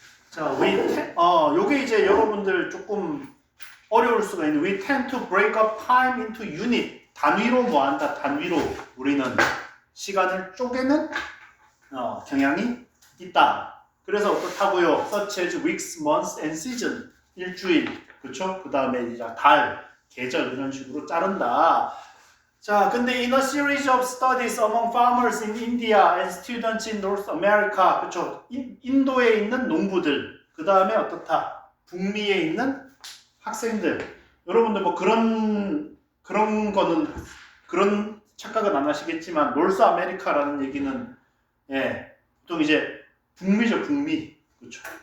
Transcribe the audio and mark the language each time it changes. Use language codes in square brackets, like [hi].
[ko] 자, 요게 이제 여러분들 조금 어려울 수가 있는 [en] we tend to break up time into unit. [ko] 단위로 뭐 한다? 단위로 우리는 시간을 쪼개는 경향이 있다. 그래서 어떻다고요? [en] such as weeks, months and season. [ko] 일주일, 그렇죠? 그 다음에 이제 달, 계절 이런 식으로 자른다. 자, 근데 [en] in a series of studies among farmers in India and students in North America, [ko] 그렇죠? 인도에 있는 농부들, 그 다음에 어떻다? 북미에 있는 학생들. 여러분들 뭐 그런 거는 그런 착각은 안 하시겠지만 노스 아메리카라는 얘기는 보통 이제 북미죠, 북미. 그렇죠?